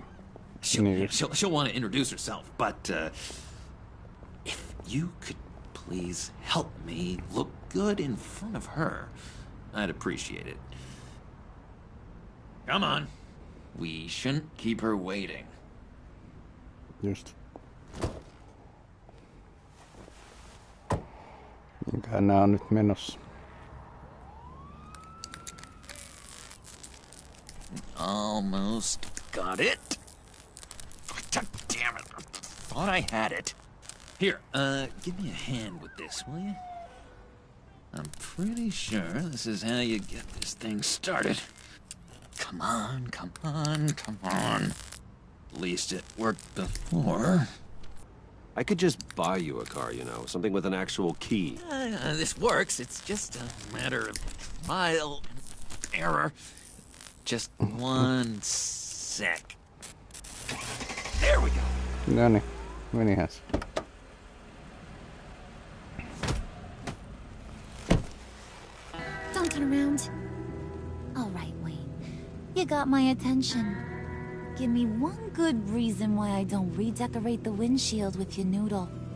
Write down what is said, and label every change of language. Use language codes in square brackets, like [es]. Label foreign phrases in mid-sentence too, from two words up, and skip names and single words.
[en] She'll want to introduce herself, but if you could please help me look good in front of her, I'd appreciate it. Come on. We shouldn't keep her waiting. Just. [fi] Minkähän nää on nyt menossa? [en] Almost got it. God damn it. I thought I had it. Here, give me a hand with this, will you? I'm pretty sure this is how you get this thing started. Come on, come on, come on. At least it worked before. I could just buy you a car, you know, something with an actual key. This works. It's just a matter of trial and error. Just one sec. There we go. [fi] No niin, menihän se. [en] Don't turn around. All right, Wayne. You got my attention. Give me one good reason why I don't redecorate the windshield with your noodle.